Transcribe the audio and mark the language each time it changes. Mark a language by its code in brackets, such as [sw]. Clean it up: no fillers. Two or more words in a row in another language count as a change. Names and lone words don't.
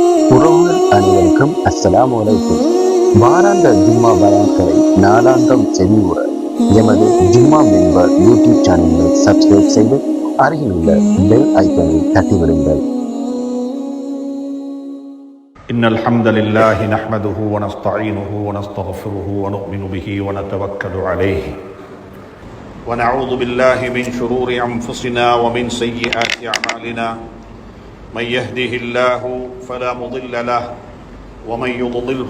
[ta] உறவுகள் அனைவருக்கும் [ar] السلام عليكم. [ta] வாராந்த ஜும்மா பயான்களை நாளாந்தம் செவியுற எமது ஜும்மா மெம்பர் யூடியூப் சேனலை சப்ஸ்கிரைப் செய்து அருகில் உள்ள பெல் ஐக்கனை தட்டிவிடுங்கள். [ar] إن الحمد لله نحمده ونستعينه ونستغفره ونؤمن به ونتوكل عليه ونعوذ بالله من شرور أنفسنا ومن سيئات أعمالنا من يهده الله فلا مضل له ومن يضلله